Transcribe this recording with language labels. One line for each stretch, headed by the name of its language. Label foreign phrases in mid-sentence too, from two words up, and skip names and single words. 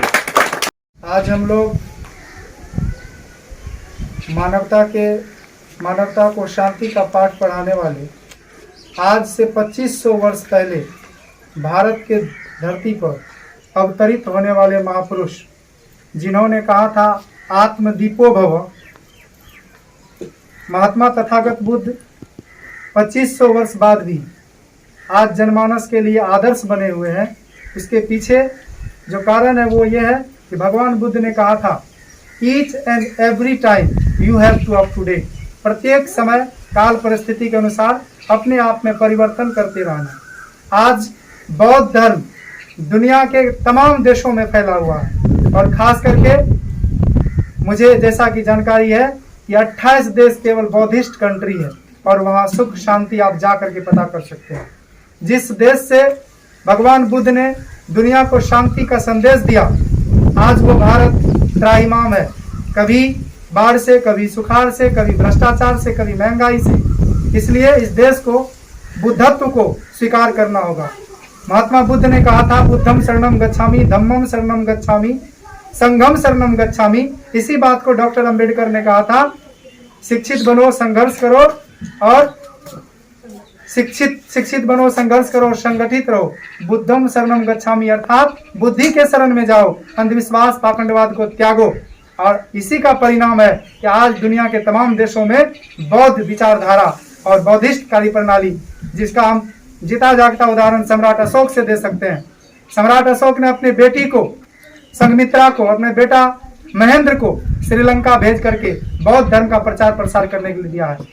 Hindi: आज हम लोग मानवता को शांति का पाठ पढ़ाने वाले, आज से 2500 वर्ष पहले भारत के धरती पर अवतरित होने वाले महापुरुष, जिन्होंने कहा था
Pali: आत्मदीपो भव,
Hindi: महात्मा तथागत बुद्ध 2500 वर्ष बाद भी आज जनमानस के लिए आदर्श बने हुए हैं। इसके पीछे जो कारण है वो ये है कि भगवान बुद्ध ने कहा था,
English: each and every time you have to up to date,
Hindi: प्रत्येक समय काल परिस्थिति के अनुसार अपने आप में परिवर्तन करते रहना। आज बौद्ध धर्म दुनिया के तमाम देशों में फैला हुआ है और खास करके मुझे जैसा कि जानकारी है कि 28 देश केवल बौद्धिस्ट कंट्री है और वहाँ सुख शांति आप जा करके पता कर सकते हैं। जिस देश से भगवान बुद्ध ने दुनिया को शांति का संदेश दिया, आज वो भारत त्राहिमाम है, कभी बाढ़ से, कभी सुखाड़ से, कभी भ्रष्टाचार से, कभी महंगाई से। इसलिए इस देश को बुद्धत्व को स्वीकार करना होगा। महात्मा बुद्ध ने कहा था,
Pali: बुद्धम शरणम गच्छामि, धम्मम शरणम गच्छामि, संघम शरणम गच्छामि।
Hindi: इसी बात को डॉक्टर अंबेडकर ने कहा था, शिक्षित बनो, संघर्ष करो और शिक्षित बनो, संघर्ष करो, संगठित रहो।
Pali: बुद्धम शरणम गच्छामि
Hindi: अर्थात बुद्धि के शरण में जाओ, अंधविश्वास पाखंडवाद को त्यागो। और इसी का परिणाम है कि आज दुनिया के तमाम देशों में बौद्ध विचारधारा और बौद्धिस्ट कार्यप्रणाली, जिसका हम जीता जागता उदाहरण सम्राट अशोक से दे सकते हैं। सम्राट अशोक ने अपने बेटी को, संघमित्रा को, अपने बेटा महेंद्र को श्रीलंका भेज करके बौद्ध धर्म का प्रचार प्रसार करने के लिए दिया है।